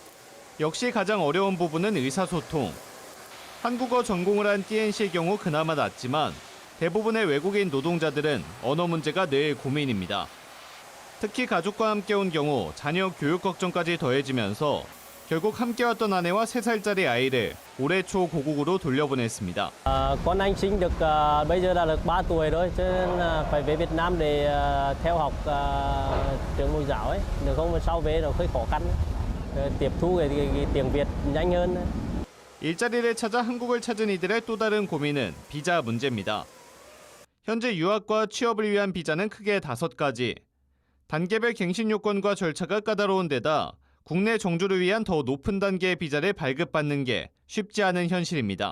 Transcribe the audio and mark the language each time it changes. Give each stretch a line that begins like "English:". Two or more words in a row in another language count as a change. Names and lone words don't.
Korean: 역시 가장 어려운 부분은 의사소통. 한국어 전공을 한 띠엔 씨의 경우 그나마 낫지만 대부분의 외국인 노동자들은 언어 문제가 늘 고민입니다. 특히 가족과 함께 온 경우 자녀 교육 걱정까지 더해지면서 결국 함께 왔던 아내와 3살짜리 아이를 올해 초 고국으로 돌려보냈습니다.
Vietnamese: Con anh sinh được bây giờ đã được 3 tuổi rồi, cho nên phải về Việt Nam để theo học trường mẫu giáo ấy, được không sau về rồi hơi khó khăn, tiếp thu cái tiếng Việt nhanh hơn.
Korean: 일자리를 찾아 한국을 찾은 이들의 또 다른 고민은 비자 문제입니다. 현재 유학과 취업을 위한 비자는 크게 5가지. 단계별 갱신 요건과 절차가 까다로운 데다 국내 정주를 위한 더 높은 단계의 비자를 발급받는 게 쉽지 않은 현실입니다.